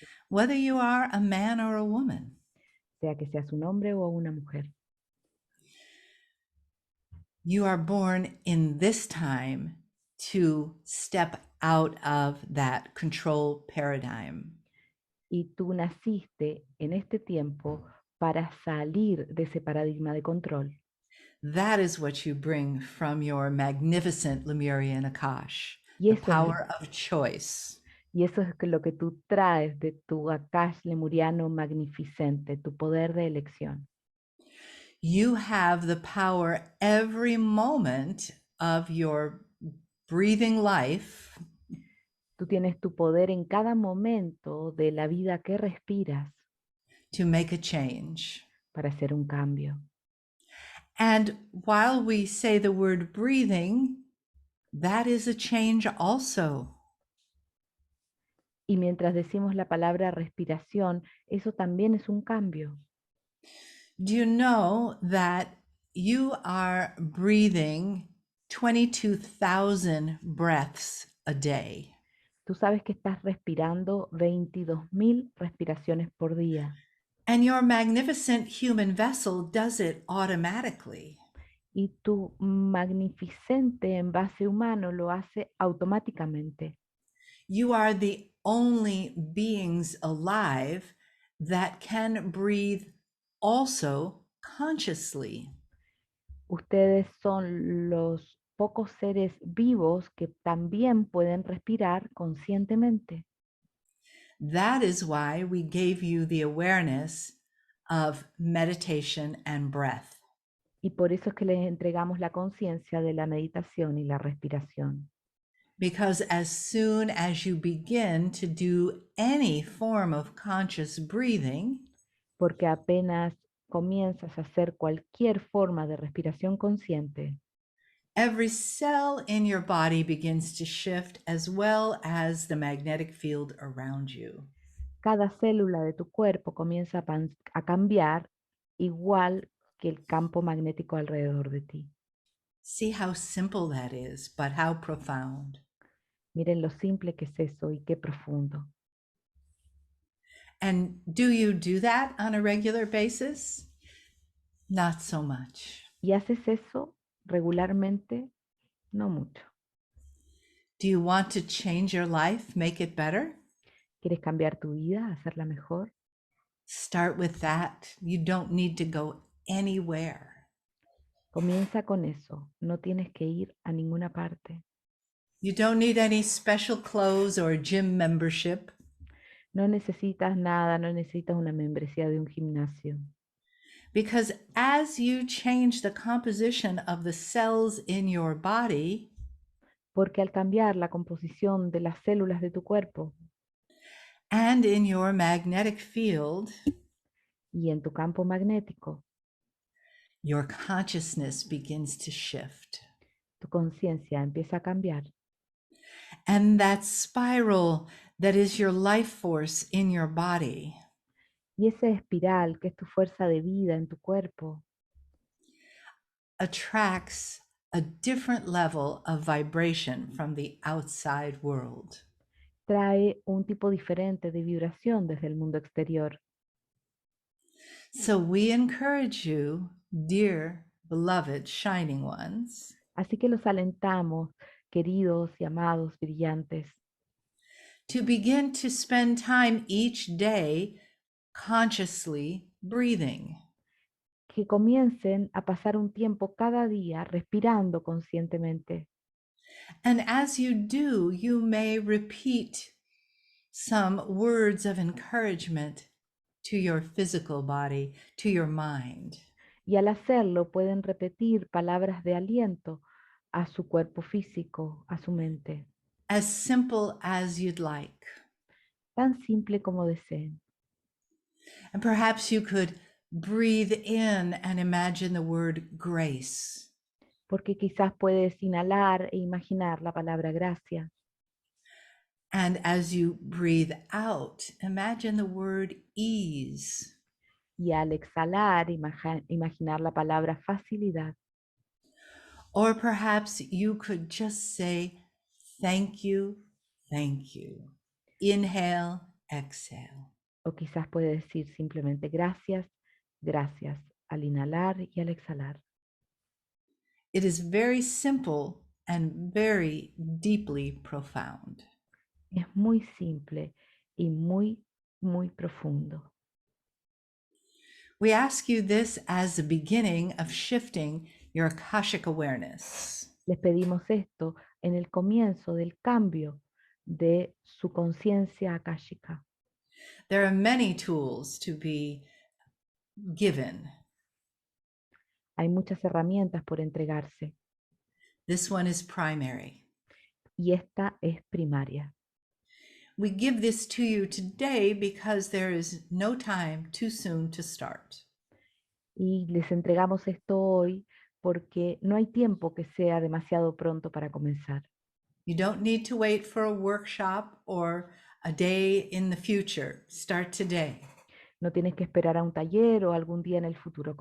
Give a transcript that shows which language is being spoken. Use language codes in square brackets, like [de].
[en] whether you are a man or a woman. [es] sea que seas un hombre o una mujer. [en] You are born in this time to step out of that control paradigm. [es] Y tú naciste en este tiempo para salir de ese paradigma de control. [en] That is what you bring from your magnificent Lemurian Akash, [es] Y [en] the [es] eso, [en] power of choice. [es] y eso es lo que tú traes de tu Akash Lemuriano magnificente, tu poder de elección. [en] You have the power every moment of your breathing life [es] Tú tienes tu poder en cada momento de la vida que respiras [en] to make a change. [es] para hacer un cambio. [en] And while we say the word breathing, that is a change also. [es] Y mientras decimos la palabra respiración, eso también es un cambio. [en] Do you know that you are breathing 22,000 breaths a day? [es] Tú sabes que estás respirando 22.000 respiraciones por día. [en] And your magnificent human vessel does it automatically. [es] Y tu magnificente envase humano lo hace automáticamente. [en] You are the only beings alive that can breathe also consciously. [es] Ustedes son los pocos seres vivos que también pueden respirar conscientemente. [en] That is why we gave you the awareness of meditation and breath. [es] Y por eso es que les entregamos la conciencia de la meditación y la respiración. [en] Because as soon as you begin to do any form of conscious breathing, [es] Porque apenas comienzas a hacer cualquier forma de respiración consciente, [en] every cell in your body begins to shift, as well as the magnetic field around you. [es] Cada célula de tu cuerpo comienza a cambiar igual que el campo magnético alrededor de ti. [en] See how simple that is, but how profound. [es] Miren lo simple que es eso y qué profundo. [en] And do you do that on a regular basis? Not so much. [es] ¿Y haces eso regularmente? No mucho. [en] Do you want to change your life, make it better? [es] ¿Quieres cambiar tu vida, hacerla mejor? [en] Start with that. You don't need to go anywhere. [es] Comienza con eso. No tienes que ir a ninguna parte. [en] You don't need any special clothes or gym membership. [es] No necesitas nada, no necesitas una membresía de un gimnasio. [en] Because as you change the composition of the cells in your body, [es] Porque al cambiar la composición de las células de tu cuerpo [en] and in your magnetic field, [es] y en tu campo magnético, [en] your consciousness begins to shift. [es] tu conciencia empieza a cambiar. [en] And that spiral that is your life force in your body [es] Y esa espiral que es tu fuerza de vida en tu cuerpo [en] attracts a different level of vibration from the outside world. [es] trae un tipo diferente de vibración desde el mundo exterior. [en] So we encourage you, dear beloved shining ones, [es] Así que los alentamos, queridos y amados brillantes, [en] to begin to spend time each day consciously breathing. [es] que comiencen a pasar un tiempo cada día respirando conscientemente. [en] And as you do, you may repeat some words of encouragement to your physical body, to your mind. [es] Y al hacerlo pueden repetir palabras de aliento a su cuerpo físico, a su mente, [en] As simple as you'd like. [es] tan simple como deseen. [en] And perhaps you could breathe in and imagine the word grace. [es] Porque quizás puedes inhalar e imaginar la palabra gracia. [en] And as you breathe out, imagine the word ease. [es] Y al exhalar, imaginar la palabra facilidad. [en] Or perhaps you could just say, thank you, thank you. Inhale, exhale. [es] O quizás puede decir simplemente gracias, gracias, al inhalar y al exhalar. [en] It is very simple and very deeply profound. [es] Es muy simple y muy, muy profundo. [en] We ask you this as the beginning of shifting your Akashic awareness. [es] Les pedimos esto en el comienzo del cambio de su conciencia akáshica. [en] There are many tools to be given. [es] Hay muchas herramientas por entregarse [en] This one is primary. [es] y esta es primaria. [en] We give this to you today because there is no time too soon to start. [es] Y les entregamos esto hoy porque no hay tiempo que sea demasiado pronto para comenzar. [en] You don't need to wait for a workshop or a day in the future. Start today. [es] No tienes que esperar a un taller o algún día en el futuro.